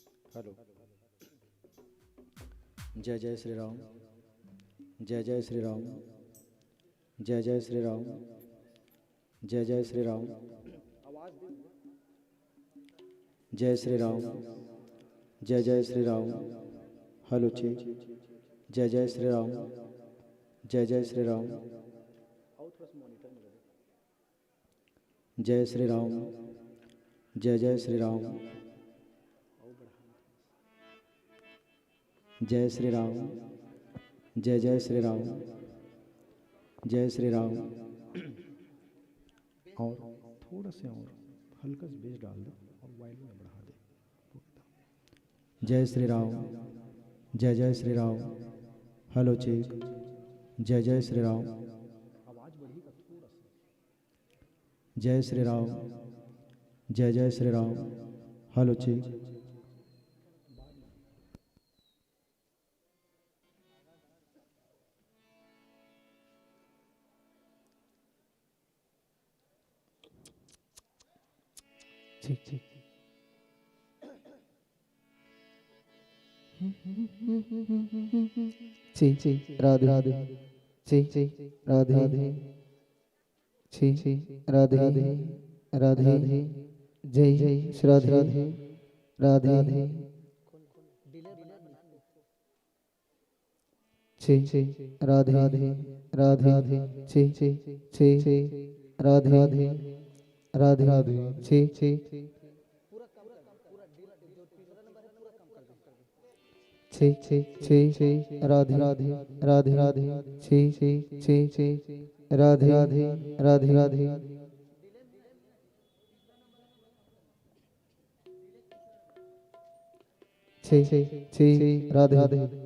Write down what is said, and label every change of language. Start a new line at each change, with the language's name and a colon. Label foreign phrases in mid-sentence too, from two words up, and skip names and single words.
Hindi: हेलो। जय जय श्री राम। जय जय श्री राम। जय जय श्री राम। जय जय श्री राम। जय श्री राम। जय जय श्री राम।
English: hello check.
Hindi: जय जय श्री राम। जय जय श्री राम। जय श्री राम। जय जय श्री राम। जय श्री राम। जय जय श्री राम। जय श्री राम। और थोड़ा से और हल्का सा बेस डाल दो और वॉल्यूम में बढ़ा दे। जय श्री राम। जय जय श्री राम।
English: hello check.
Hindi: जय जय श्री राम। आवाज बढ़ेगा थोड़ा सा। जय श्री राम। जय जय श्री राम।
English: hello check.
Hindi: ठीक ठीक। ची ची राधे राधे ची ची राधे राधे ची ची राधे राधे राधे जय जय श्री राधे राधे राधे ची ची राधे राधे राधे ची ची ची राधे राधे राधे राधे ची ची ची ची ची ची राधे राधे राधे राधे ची ची ची ची राधे राधे राधे राधे ची ची ची राधे राधे